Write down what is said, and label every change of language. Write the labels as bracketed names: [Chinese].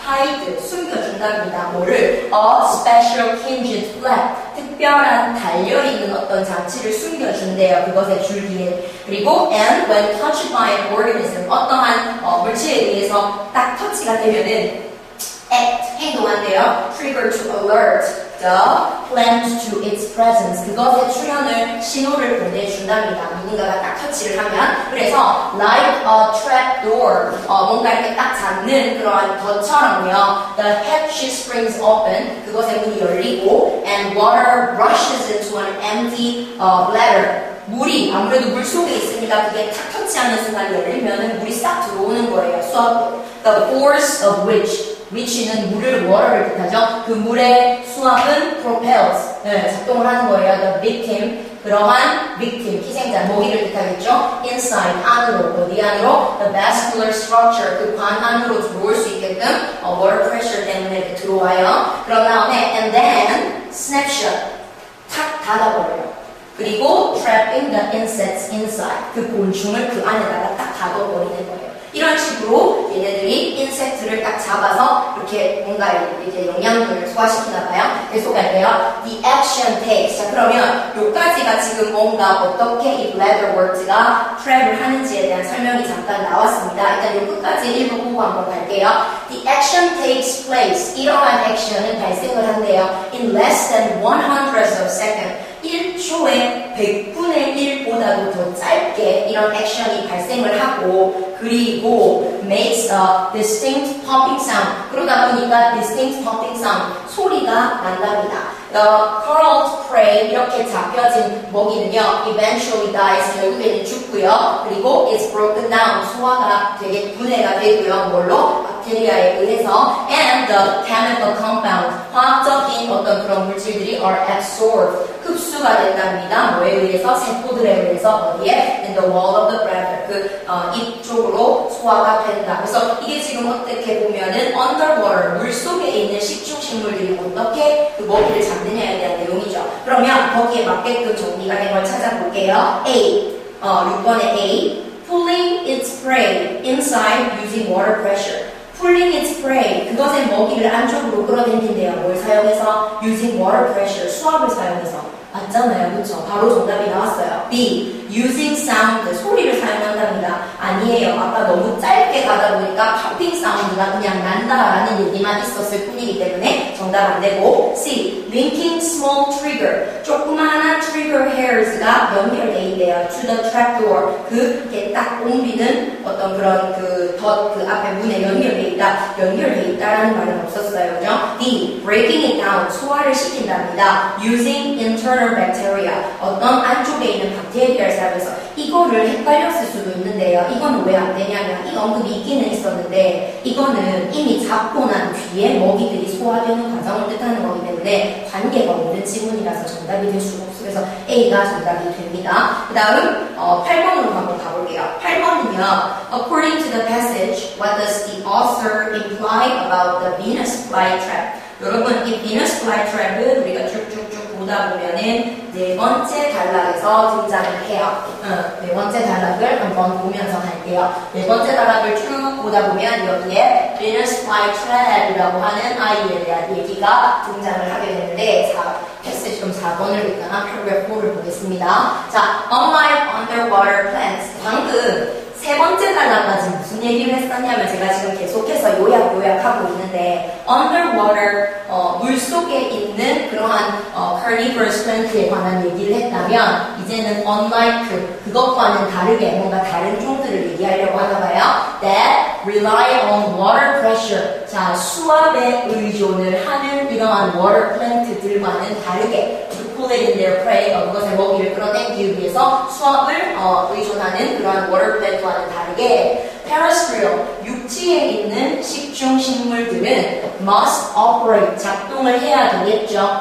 [Korean] hide, 숨겨준답니다. 뭐를? [English] A special hinged flap, [Korean] 특별한 달려있는 어떤 장치를 숨겨준대요. 그것의 줄기에. 그리고 and [English] when touched by an organism, [Korean] 어떠한 물질에 의해서 딱 터치가 되면은 act, 행동한대요. [English] trigger to alert the plant to its presence. [Korean] 그것의 출현을 신호를 보내준답니다. 누군가가 딱 터치를 하면. 그래서 [English] like a trap door, [Korean] 뭔가 이렇게 딱 잡는 그러한 것처럼요. [English] The hatch springs open, [Korean] 그것의 문이 열리고 [English] and water rushes into an empty bladder. [Korean] 물이 아무래도 물 속에 있으니까 그게 탁 터치하는 순간 열리면은 물이 싹 들어오는 거예요. 수압으로. [English] The force of which [Korean] 는 물을 water를 뜻하죠. 그 물의 수압은 propels, 작동을 하는 거예요. The victim, 그러한 victim, 희생자, 먹이를 뜻하겠죠. inside, 안으로, 어디 안으로? [English] The vascular structure, [Korean] 그 관 안으로 들어올 수 있게끔 water pressure 때문에 이렇게 들어와요. 그런 다음에 [English] and then snapshot, [Korean] 탁 닫아버려요. 그리고 [English] trapping the insects inside, [Korean] 그 곤충을 그 안에다가 딱 닫아버리는 거예요. 이런 식으로 얘네들이 인섹트를 딱 잡아서 이렇게 뭔가 이렇게 영양분을 소화시키나 봐요. 계속할게요. [English] The action takes. [Korean] 자, 그러면 요까지가 지금 뭔가 어떻게 이 bladder words가 trap을 하는지에 대한 설명이 잠깐 나왔습니다. 일단 요 끝까지 읽어보고 한번 갈게요. [English] The action takes place. [Korean] 이러한 액션은 발생을 한대요. [English] In less than 100ths of a second. [Korean] 1초에 100분의 1보다도 더 짧게 이런 액션이 발생을 하고 그리고 [English] makes a distinct popping sound. [Korean] 그러다 보니까 distinct popping sound, 소리가 난답니다. [English] The curled prey, [Korean] 이렇게 잡혀진 먹이는요, [English] eventually dies, [Korean] 결국에는 죽고요. 그리고 [English] it's broken down, [Korean] 소화가 되게 분해가 되고요. 뭘로? 박테리아에 의해서 [English] and the chemical compound, [Korean] 화학적인 어떤 그런 물질들이 [English] are absorbed, [Korean] 흡수가 된답니다. 뭐에 의해서? 세포들에 의해서 어디에? [English] In the wall of the bladder, [Korean] 입 쪽으로 소화가 된다. 그래서 이게 지금 어떻게 보면은 underwater, 물 속에 있는 식충식물들이 어떻게 그 먹이를 잡느냐에 대한 내용이죠. 그러면 거기에 맞게끔 정리가 된 걸 찾아볼게요. [English] A, [Korean] 6번의 A, [English] pulling its prey inside using water pressure. pulling its prey, [Korean] 그것의 먹이를 안쪽으로 끌어당긴대요. 뭘 사용해서? [English] using water pressure, [Korean] 수압을 사용해서. 맞잖아요. 그쵸? 바로 정답이 나왔어요. B. [English] using sound. [Korean] 소리를 사용한답니다. 아니에요. 아까 너무 짧게 가다 보니까 popping 사운드가 그냥 난다라는 얘기만 있었을 뿐이기 때문에 정답 안 되고. C. [English] linking small trigger. [Korean] 조그마한 trigger hairs가 연결돼 있대요. [English] to the trapdoor. [Korean] 그게 딱 옮기는 어떤 그런 그 앞에 문에 연결돼 있다. 연결돼 있다라는 말은 없었어요. 그죠? D. [English] breaking it down. [Korean] 소화를 시킨답니다. [English] using internal bacteria. [Korean] 어떤 안쪽에 있는 박테리아를 사용해서 이거를 헷갈렸을 수도 있는데요. 이거는 왜 안 되냐면 이 언급이 있기는 있었는데 이거는 이미 잡고 난 뒤에 먹이들이 소화되는 과정을 뜻하는 거기 때문에 관계가 없는 지문이라서 정답이 될 수가 없어요. 그래서 A가 정답이 됩니다. 그 다음 8번으로 한번 가볼게요. 8번은요. [English] According to the passage, what does the author imply about the Venus flytrap? [Korean] 여러분, 이 Venus flytrap은 우리가 쭉쭉쭉 보다 보면은 네 번째 단락에서 등장을 해요. 네 번째 단락을 한번 보면서 갈게요. 네 번째 단락을 쭉 보다 보면 여기에 Venus flytrap이라고 하는 아이에 대한 얘기가 등장을 하게 되는데 패시지 좀 4번을 읽거나 paragraph 4를 보겠습니다. 자, unlike underwater plants, 방금 세 번째 단락까지 무슨 얘기를 했었냐면 제가 지금 계속해서 요약하고 있는데 underwater, 물 속에 있는 그러한 carnivorous plant에 관한 얘기를 했다면 이제는 unlike 그것과는 다르게 뭔가 다른 종들을 얘기하려고 하나 봐요. [English] that rely on water pressure. [Korean] 자, 수압에 의존을 하는 이러한 water plant들과는 다르게 [English] pull it in their prey, [Korean] 그것의 먹이를 끌어당기기 위해서 수압을 의존하는 그러한 water plant와는 다르게 terrestrial, 육지에 있는 식충식물들은 must operate, 작동을 해야 되겠죠.